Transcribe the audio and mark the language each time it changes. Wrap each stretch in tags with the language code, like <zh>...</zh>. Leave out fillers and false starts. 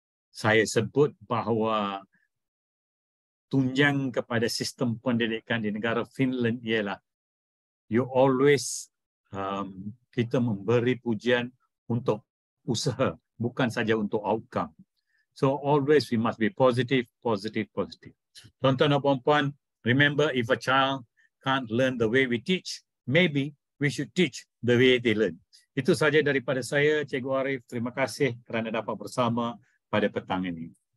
<ms>Saya sebut bahawa tunjang kepada sistem pendidikan di negara Finland ialah</ms> <en>you always</en> <ms>kita memberi pujian untuk usaha, bukan saja untuk outcome.</ms> <en>So always we must be positive, positive, positive.</en> <ms>Tuan-tuan dan puan-puan,</ms> <en>remember if a child can't learn the way we teach, maybe we should teach the way they learn.</en> <ms>Itu saja daripada saya, Cikgu Arif. Terima kasih kerana dapat bersama pada petang ini.</ms>